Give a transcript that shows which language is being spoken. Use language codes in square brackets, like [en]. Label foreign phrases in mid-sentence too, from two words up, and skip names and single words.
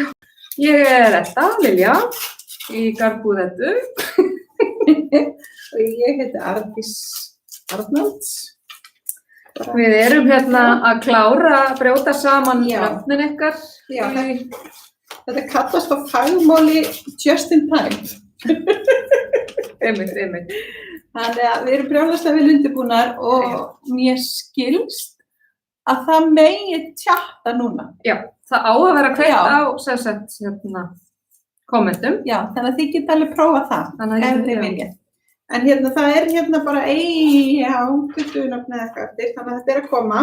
[is] Ég er Edda, Lilja, í Garðbúð Eddu. Og ég heiti Arndís Arnalds. Við erum hérna að klára að brjóta saman nöfnin ykkar. Já, þetta kallast á fagmáli [en] just in time. [is] Einmitt. Þannig að við erum brjálæðislega vel undirbúnar og mér skilst að það megi tjatta núna. Já, það á að vera kveikt á kommentum. Já, þannig að þið geta alveg prófa það, ef þið viljið. En það er bara 20 nöfn eða eitthvað eftir, þannig að þetta er að koma.